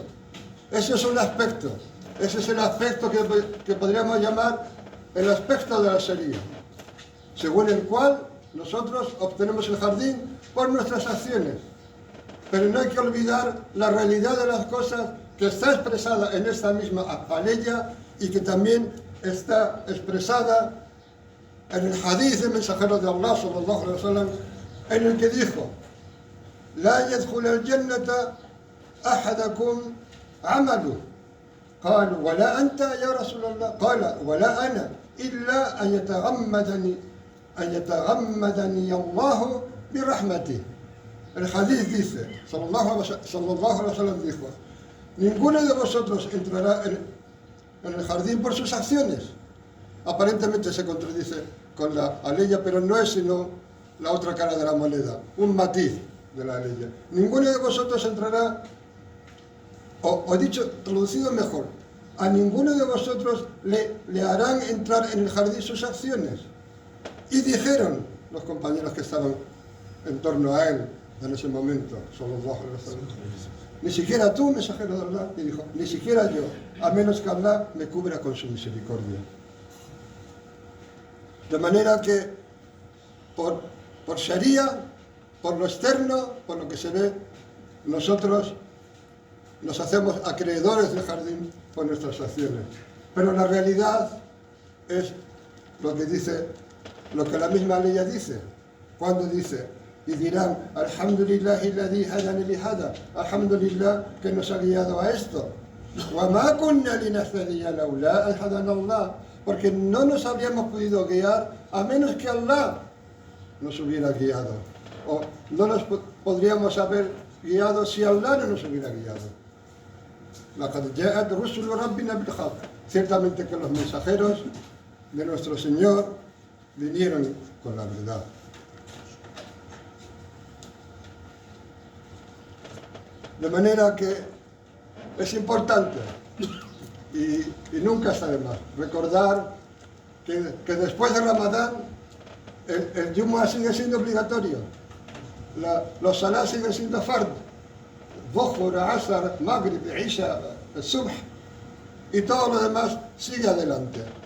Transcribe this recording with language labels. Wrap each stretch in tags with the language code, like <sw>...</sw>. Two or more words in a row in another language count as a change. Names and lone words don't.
<es>Ese es un aspecto, ese es el aspecto que podríamos llamar el aspecto de la Sharia, según el cual nosotros obtenemos el jardín por nuestras acciones. Pero no hay que olvidar la realidad de las cosas que está expresada en esta misma aleya y que también está expresada en el hadith del mensajero de Allah</es> <ar>صلى الله عليه وسلم,</ar> <es>en el que dijo:</es> <ar>لا يدخل الجنة أحدكم عمله. قالوا ولا أنت يا رسول الله قال ولا أنا إلا أن يتغمدني الله برحمته.</ar> <es>El hadith dice,</es> <ar>صلى الله عليه وسلم</ar> <es>dijo: ninguno de vosotros entrará en el jardín por sus acciones. Aparentemente se contradice con la aleya, pero no es sino la otra cara de la moneda, un matiz de la aleya. Ninguno de vosotros entrará, o dicho, traducido mejor, a ninguno de vosotros le harán entrar en el jardín sus acciones. Y dijeron los compañeros que estaban en torno a él en ese momento,</es> <ar>صلى الله عليه وسلم,</ar> <es>ni siquiera tú, mensajero de Allah, y dijo, ni siquiera yo, a menos que Allah me cubra con su misericordia. De manera que por Sharia, por lo externo, por lo que se ve, nosotros nos hacemos acreedores del jardín por nuestras acciones. Pero la realidad es lo que dice, lo que la misma ley dice, cuando dice, y dirán,</es> <ar>الحمد لله الذي هدانا لهذا,</ar> <es>Alhamdulillah que nos ha guiado a esto.</es> <ar>وما كنا لنهتدي لولا أن هدانا الله,</ar> <es>porque no nos habríamos podido guiar a menos que Allah nos hubiera guiado. O no nos podríamos haber guiado si Allah no nos hubiera guiado.</es> <ar>لقد جاءت رسل ربنا بالحق.</ar> <es>Ciertamente que los mensajeros de nuestro Señor vinieron con la verdad. De manera que es importante y nunca está de más recordar que después de Ramadán el Jumu'ah sigue siendo obligatorio, los Salah siguen siendo fard, Dhuhr, Asr, Maghrib, Isha, Subh, y todo lo demás sigue adelante.</es>